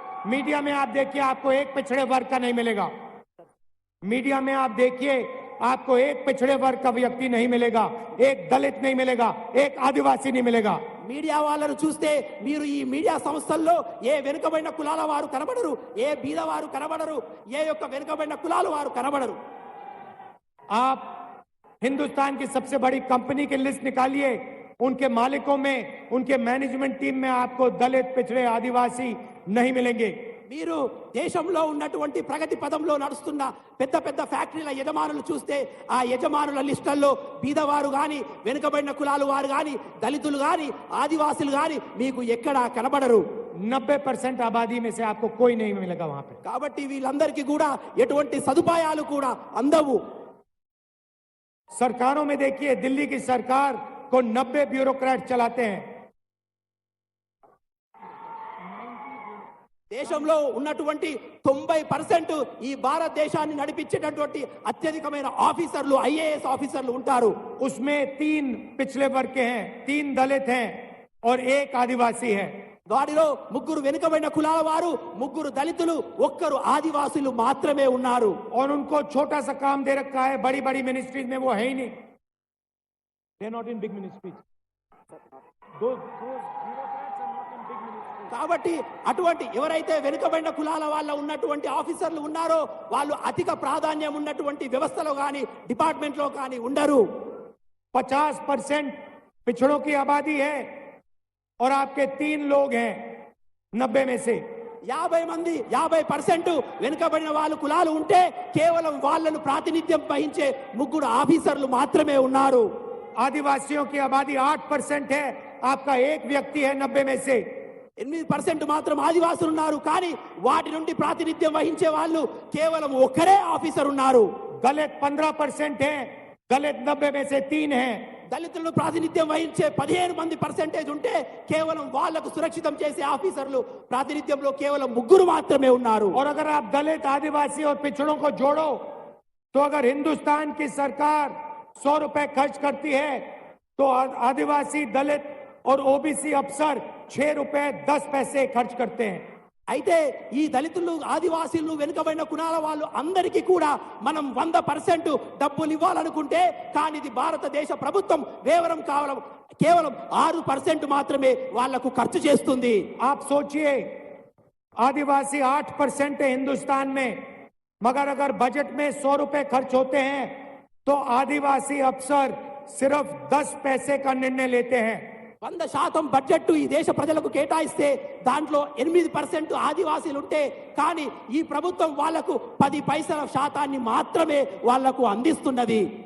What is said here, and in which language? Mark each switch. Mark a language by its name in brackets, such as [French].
[Hindi] Media में आप देखिए आपको एक पिछड़े वर्ग का नहीं मिलेगा. मीडिया में आप देखिए आपको एक पिछड़े वर्ग का व्यक्ति नहीं मिलेगा, एक दलित नहीं मिलेगा, एक आदिवासी नहीं मिलेगा. [Telugu] మీడియా వాళ్ళను చూస్తే మీరు ఈ మీడియా సంస్థల్లో ఏ వెనుకబడిన కులాల వారు కనబడరు, ఏ బీదవారు కనబడరు, ఏ యొక్క వెనుకబడిన కులాల వారు కనబడరు. [Hindi] आप हिंदुस्तान की सबसे बड़ी कंपनी की लिस्ट निकालिए, उनके मालिकों में, उनके मैनेजमेंट टीम में आपको दलित, पिछड़े, आदिवासी नहीं मिलेंगे. [Telugu] మీరు దేశంలో ఉన్నటువంటి ప్రగతి పదంలో నడుస్తున్న పెద్ద పెద్ద ఫ్యాక్టరీల యజమానులు చూస్తే ఆ యజమానుల లిస్టుల్లో బీదవారు గాని, వెనుకబడిన కులాలు వారు గాని, దళితులు గాని, ఆదివాసులు గాని మీకు ఎక్కడా కనబడరు. [Hindi] 90% आबादी में से आपको कोई नहीं मिलेगा वहां पे. [Telugu] కాబట్టి వీళ్ళందరికీ కూడా ఎటువంటి సదుపాయాలు కూడా అందవు. [Hindi] सरकारों में देखिए, दिल्ली की सरकार को 90 ब्यूरोक्रेट चलाते हैं. [Telugu] దేశంలో ఉన్నటువంటి 90% ఈ భారతదేశాన్ని నడిపించేటటువంటి అత్యధికమైన ఆఫీసర్లు, ఐఏఎస్ ఆఫీసర్లు ఉంటారు. [Hindi] उसमें 3 पिछले वर्ग के हैं, 3 दलित हैं और 1 आदिवासी है. [Telugu] వారిలో 3 వెనుకబడిన కులాల వారు, 3 దళితులు, 1 ఆదివాసులు మాత్రమే ఉన్నారు. [Hindi] और उनको छोटा सा काम दे रखा है, बड़ी बड़ी मिनिस्ट्रीज में वो है ही नहीं. [English] They not in big ministries. [Telugu] కాబట్టి అటువంటి ఎవరైతే వెనుకబడిన కులాల వాళ్ళ ఉన్నటువంటి ఆఫీసర్లు ఉన్నారో వాళ్ళు అధిక ప్రాధాన్యం ఉన్నటువంటి వ్యవస్థలో కానీ, డిపార్ట్మెంట్లో కానీ ఉండరు. [Hindi] 50% पिछड़ों की आबादी है और आपके 3 लोग हैं 90 में से. [Telugu] 50% వెనుకబడిన వాళ్ళు కులాలు ఉంటే కేవలం వాళ్ళను ప్రాతినిధ్యం వహించే 3 ఆఫీసర్లు మాత్రమే ఉన్నారు. [Hindi] आदिवासियों की आबादी 8% है, आपका 1 व्यक्ति है 90 में से. [Telugu] 8% మాత్రం ఆదివాసులు ఉన్నారు, కానీ వాటి నుండి ప్రాతినిధ్యం వహించే వాళ్ళు కేవలం 1 ఆఫీసర్ ఉన్నారు. [Hindi] दलित 15% है, दलित 90 में से 3 हैं. [Telugu] దళితులను ప్రాతినిధ్యం వహించే 15% ఉంటే కేవలం వాళ్లకు సురక్షితం చేసే ఆఫీసర్లు ప్రాతినిధ్యంలో కేవలం 3 మాత్రమే ఉన్నారు. [Hindi] और अगर आप दलित, आदिवासी और पिछड़ों को जोड़ो तो अगर हिंदुस्तान की सरकार 100 रुपए खर्च करती है तो आदिवासी, दलित और ओबीसी अफसर 6 रुपए 10 पैसे खर्च करते हैं. [Telugu] అయితే ఈ దళితులు, ఆదివాసీలు, వెనుకబడిన కులాల వాళ్ళు అందరికీ కూడా మనం 100% డబ్బులు ఇవ్వాలనుకుంటే కానీ ఇది భారతదేశ ప్రభుత్వం కేవలం 6% మాత్రమే వాళ్లకు ఖర్చు చేస్తుంది. [Hindi] आप सोचिए, आदिवासी 8% है हिंदुस्तान में, मगर अगर बजट में 100 रुपए खर्च होते हैं तो आदिवासी अफसर सिर्फ 10 पैसे का निर्णय लेते हैं. [Telugu] 100% బడ్జెట్ ఈ దేశ ప్రజలకు కేటాయిస్తే దాంట్లో 8% ఆదివాసీలు ఉంటే కానీ ఈ ప్రభుత్వం వాళ్లకు 10 పైసల శాతాన్ని మాత్రమే వాళ్లకు అందిస్తున్నది.